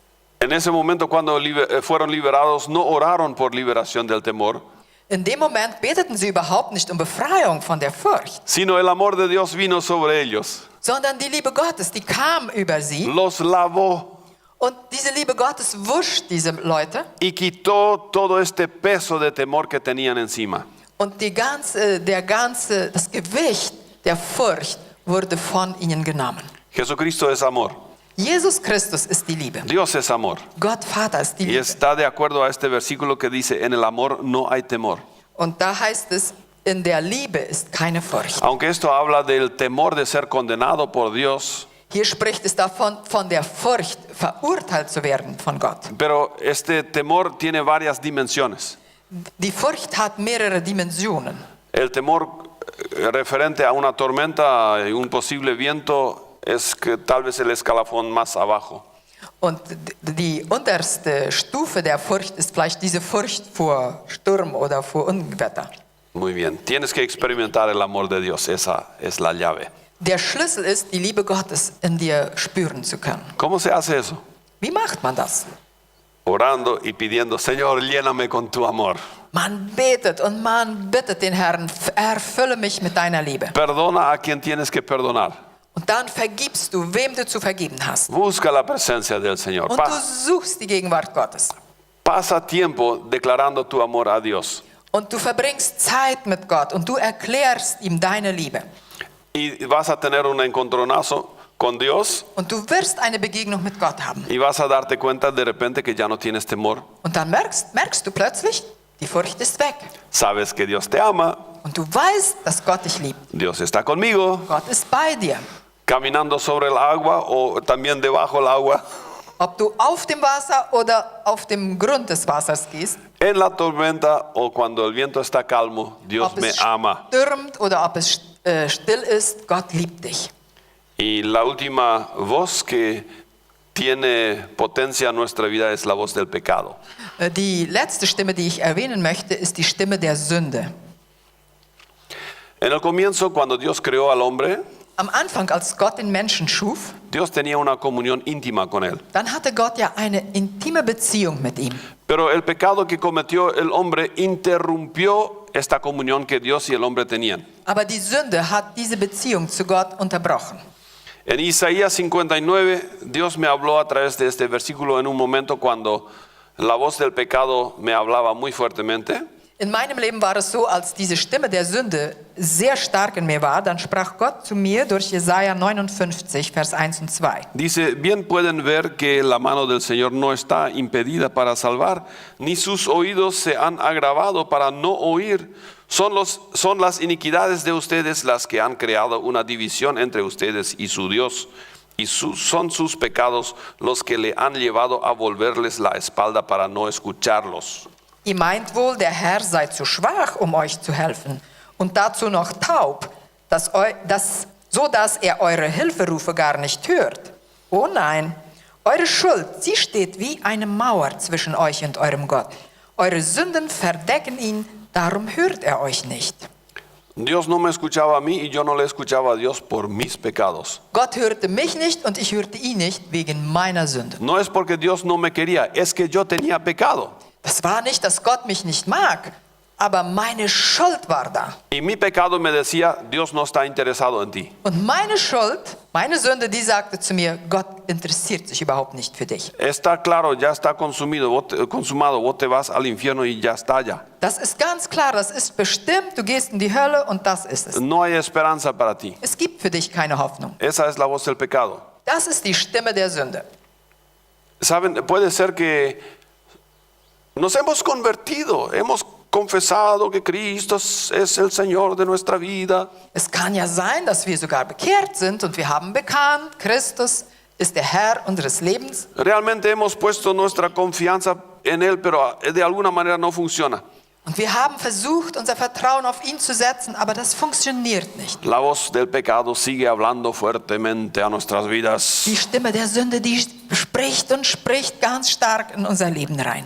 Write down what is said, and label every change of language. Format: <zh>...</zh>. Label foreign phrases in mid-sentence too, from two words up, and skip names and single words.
<es>En ese momento cuando fueron liberados no oraron por liberación del temor,</es> <de>In dem Moment beteten sie überhaupt nicht um Befreiung von der Furcht,</de> <es>sino el amor de Dios vino sobre ellos,</es> <de>sondern die Liebe Gottes, die kam über sie</de> <es>los lavó</es> <de>und diese Liebe Gottes wuscht diese Leute</de> <es>y quitó todo este peso de temor que tenían encima.</es> <de>und das Gewicht der Furcht wurde von ihnen genommen.</de> <es>Jesucristo es amor,</es> <de>Jesus Christus ist die Liebe.</de> <es>Dios es amor.</es> <de>Gott Vater ist die</de> <es>Y</es> <de>Liebe.</de> <es>está de acuerdo a este versículo que dice, en el amor no hay temor.</es> <de>Und da heißt es, in der Liebe ist keine Furcht.</de> <es>Aunque esto habla del temor de ser condenado por Dios,</es> <de>Hier spricht es davon, von der Furcht verurteilt zu werden von Gott.</de> <es>pero este temor tiene varias dimensiones.</es> <de>Die Furcht hat mehrere Dimensionen.</de> <es>El temor referente a una tormenta y un posible viento es que tal vez el escalafón más abajo.</es> <de>Und die unterste Stufe der Furcht ist vielleicht diese Furcht vor Sturm oder vor Unwetter.</de> <es>Muy bien, tienes que experimentar el amor de Dios, esa es la llave.</es> <de>Der Schlüssel ist, die Liebe Gottes in dir spüren zu können.</de> <es>¿Cómo se hace eso?</es> <de>Wie macht man das?</de> <es>Orando y pidiendo, Señor, lléname con tu amor.</es> <de>Man betet und man bittet den Herrn, erfülle mich mit deiner Liebe.</de> <es>Perdona a quien tienes que perdonar.</es> <de>Und dann vergibst du, wem du zu vergeben hast.</de> <es>Busca la presencia del Señor.</es> <de>Und du suchst die Gegenwart Gottes.</de> <es>Pasa tiempo declarando tu amor a Dios.</es> <de>Und du verbringst Zeit mit Gott und du erklärst ihm deine Liebe.</de> <es>Y vas a tener un encontronazo con Dios</es> <de>Und du wirst eine Begegnung mit Gott haben.</de> <es>y vas a darte cuenta de repente que ya no tienes temor.</es> <de>Und dann merkst du plötzlich, die Furcht ist weg.</de> <es>Sabes que Dios te ama,</es> <de>Und du weißt, dass Gott dich liebt.</de> <es>Dios está conmigo,</es> <de>Gott ist bei dir.</de> <es>caminando sobre el agua o también debajo del agua,</es> <de>Ob du auf dem Wasser oder auf dem Grund des Wassers gehst,</de> <es>en la tormenta o cuando el viento está calmo, Dios</es> <de>ob</de> <es>me</es> <de>es</de> <es>ama.</es> <de>stürmt oder ob es still ist, Gott liebt dich.</de> <es>Y la última voz que tiene potencia en nuestra vida es la voz del pecado.</es> <de>Die letzte Stimme, die ich erwähnen möchte, ist die Stimme der Sünde.</de> <es>En el comienzo, cuando Dios creó al hombre,</es> <de>Am Anfang, als Gott den Menschen schuf,</de> <es>Dios tenía una comunión íntima con él.</es> <de>dann hatte Gott ja eine intime Beziehung mit ihm.</de> <es>Pero el pecado que cometió el hombre interrumpió esta comunión que Dios y el hombre tenían.</es> <de>Aber die Sünde hat diese Beziehung zu Gott unterbrochen.</de> <es>En Isaías 59, Dios me habló a través de este versículo en un momento cuando la voz del pecado me hablaba muy fuertemente.</es> <de>In meinem Leben war es so, als diese Stimme der Sünde sehr stark in mir war, dann sprach Gott zu mir durch Jesaja 59, Vers 1 und 2.</de> <es>Dice, bien pueden ver que la mano del Señor no está impedida para salvar, ni sus oídos se han agravado para no oír. Son las iniquidades de ustedes las que han creado una división entre ustedes y su Dios. Y son sus pecados los que le han llevado a volverles la espalda para no escucharlos.</es> <de>Ihr meint wohl, der Herr sei zu schwach, um euch zu helfen und dazu noch taub, so dass er eure Hilferufe gar nicht hört. Oh nein, eure Schuld, sie steht wie eine Mauer zwischen euch und eurem Gott. Eure Sünden verdecken ihn, darum hört er euch nicht.</de> <es>Dios no me escuchaba a mí y yo no le escuchaba a Dios por mis pecados.</es> <de>Gott hörte mich nicht und ich hörte ihn nicht wegen meiner Sünde.</de> <es>No es porque Dios no me quería, es que yo tenía pecado.</es> <de>Das war nicht, dass Gott mich nicht mag, aber meine Schuld war da.</de> <es>Y mi pecado me decía, Dios no está interesado en ti.</es> <de>Und meine Schuld, Meine Sünde, die sagte zu mir, Gott interessiert sich überhaupt nicht für dich.</de> <es>Está claro, ya está consumado, vos te vas al infierno y ya está ya.</es> <de>Das ist ganz klar, das ist bestimmt, du gehst in die Hölle und das ist es.</de> <es>No hay esperanza para ti.</es> <de>Es gibt für dich keine Hoffnung.</de> <es>Esa es la voz del pecado.</es> <de>Das ist die Stimme der Sünde.</de> <es>Saben, puede ser que nos hemos convertido, hemos confesado que Cristo es el Señor de nuestra vida.</es> <de>Es kann ja sein, dass wir sogar bekehrt sind und wir haben bekannt, Christus ist der Herr unseres Lebens.</de> <es>Realmente hemos puesto nuestra confianza en Él, pero de alguna manera no funciona.</es> <de>Und wir haben versucht, unser Vertrauen auf ihn zu setzen, aber das funktioniert nicht.</de> <es>La voz del pecado sigue hablando fuertemente a nuestras vidas.</es> <de>Die Stimme der Sünde, die spricht und spricht ganz stark in unser Leben rein.</de>